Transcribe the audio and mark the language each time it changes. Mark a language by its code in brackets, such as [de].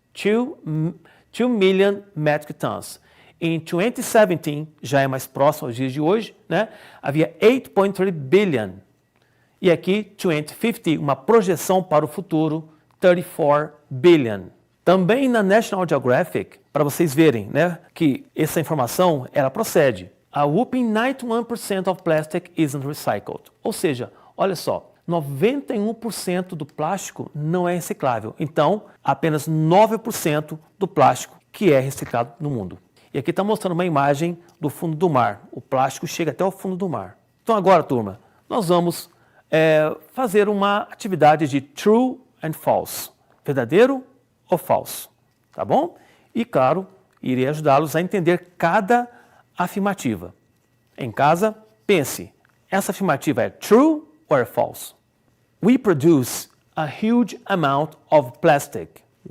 [en] 2 million metric tons. [pt] Em 2017, já é mais próximo aos dias de hoje, né? Havia 8.3 billion. E aqui, 2050, uma projeção para o futuro, 34 billion. Também na National Geographic, para vocês verem, né, que essa informação ela procede. [en] A whopping 91% of plastic isn't recycled. [pt] Ou seja, olha só, 91% do plástico não é reciclável. Então, apenas 9% do plástico que é reciclado no mundo. E aqui está mostrando uma imagem do fundo do mar. O plástico chega até o fundo do mar. Então agora, turma, nós vamos fazer uma atividade de [en] true and false. [pt] Verdadeiro ou falso. Tá bom? E, claro, irei ajudá-los a entender cada afirmativa. Em casa, pense, essa afirmativa é true ou é false? [en] We produce a huge amount of plastic.